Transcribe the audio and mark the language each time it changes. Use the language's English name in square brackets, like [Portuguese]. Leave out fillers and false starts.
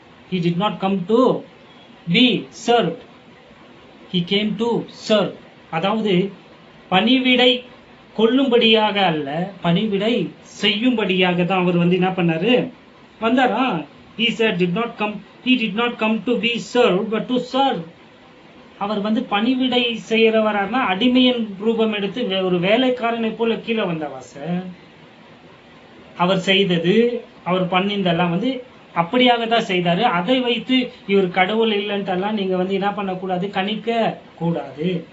[English] He did not come to be served, he came to serve. [Tamil] அதாவது பணிவிடை கொள்ளும்படியாக அல்ல, பணிவிடை செய்யும்படியாக தான் அவர் என்ன பண்ணாரு? வந்தாரா? [English] He did not come to be served but to serve. [Tamil] அவர் வந்து பணிவிடை செய்யறவரானா அடிமையின் ரூபம் எடுத்து ஒரு வேலைக்காரனை போல கீழே வந்தவா சார். அவர் செய்தது, அவர் பண்ணிந்தெல்லாம் வந்து அப்படியாக தான் செய்தாரு. அதை வைத்து இவர் கடவுள் இல்லைன்ட்டெல்லாம் நீங்க வந்து என்ன பண்ணக்கூடாது, கணிக்க கூடாது.